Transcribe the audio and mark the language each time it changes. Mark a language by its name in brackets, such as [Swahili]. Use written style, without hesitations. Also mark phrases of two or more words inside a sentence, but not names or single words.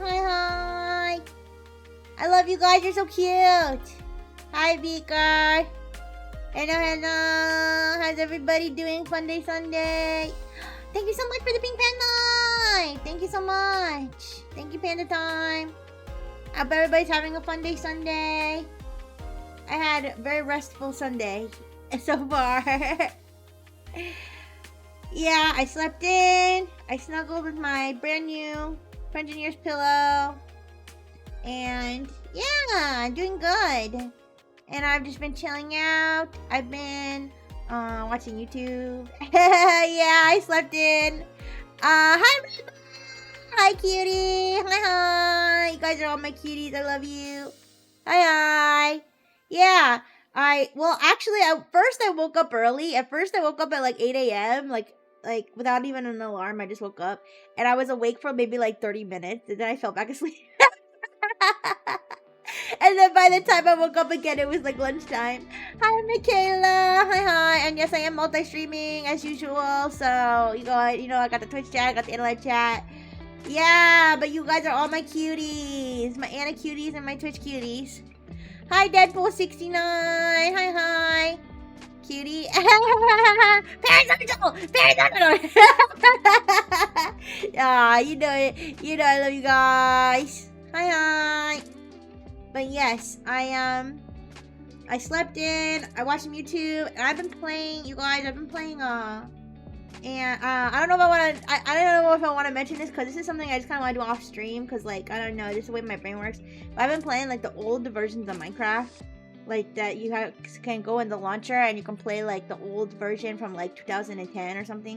[English] Hi, hi. I love you guys. You're so cute. Hi, Beaker. Hello, hello. How's everybody doing? Fun Day Sunday. Thank you so much for the pink panda. Thank you so much. Thank you, Panda Time. I hope everybody's having a fun day Sunday. I had a very restful Sunday so far. Yeah, I slept in. I snuggled with my brand new Engineer's pillow. And yeah, I'm doing good. And I've just been chilling out. I've been watching YouTube. Yeah, I slept in. Hi, Reba. Hi, cutie. Hi, hi. You guys are all my cuties. I love you. Hi, hi. Yeah. Actually, at first I woke up early. At first I woke up at like 8 a.m. Like without even an alarm. I just woke up. And I was awake for maybe like 30 minutes. And then I fell back asleep. And then by the time I woke up again, it was like lunchtime. Hi, Michaela. Hi, hi. And yes, I am multi-streaming as usual. So, I got the Twitch chat, I got the internet chat. Yeah, but you guys are all my cuties. My Anna cuties and my Twitch cuties. Hi, Deadpool69. Hi, hi. Cutie. Paradoxical! Paradoxical! Ah, you know it. You know I love you guys. Hi, hi. But yes, I slept in, I watched some YouTube, and I've been playing, you guys, I don't know if I want to mention this, because this is something I just kind of want to do off stream, because, like, I don't know, this is the way my brain works, but I've been playing, like, the old versions of Minecraft, like, that you can go in the launcher, and you can play, like, the old version from, like, 2010 or something.